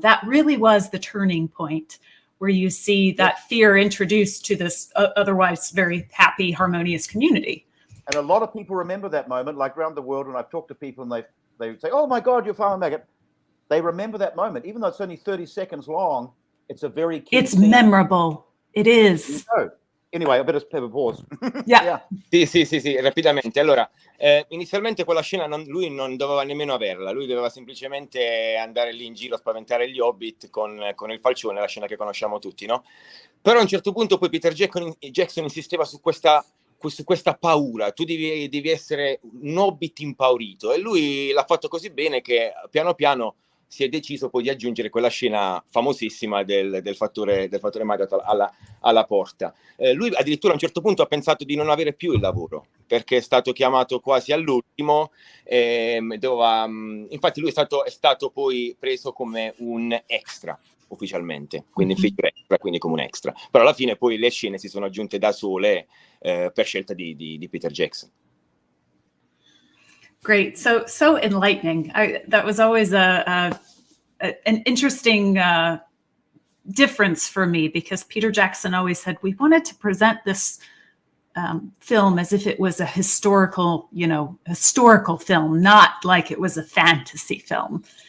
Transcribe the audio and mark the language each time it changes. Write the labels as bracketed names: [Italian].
[English] That really was the turning point where you see that fear introduced to this otherwise very happy, harmonious community. And a lot of people remember that moment, like around the world, when I've talked to people and they would say, oh my God, you're Farmer Maggot. They remember that moment. Even though it's only 30 seconds long, it's a very key It's scene. Memorable. It is. Anyway, I better have a pause. Yeah. [Italian] Sì, rapidamente. Allora, inizialmente quella scena lui non doveva nemmeno averla, lui doveva semplicemente andare lì in giro a spaventare gli hobbit con il falcione, la scena che conosciamo tutti, no? Però a un certo punto poi Peter Jackson insisteva su questa paura, tu devi essere un hobbit impaurito, e lui l'ha fatto così bene che piano piano si è deciso poi di aggiungere quella scena famosissima del fattore Maggot alla porta. Lui addirittura a un certo punto ha pensato di non avere più il lavoro, perché è stato chiamato quasi all'ultimo, infatti lui è stato poi preso come un extra ufficialmente, quindi feature extra, quindi come un extra. Però alla fine poi le scene si sono aggiunte da sole per scelta di Peter Jackson. [English] Great. So enlightening. That was always an interesting difference for me, because Peter Jackson always said we wanted to present this film as if it was a historical film, not like it was a fantasy film.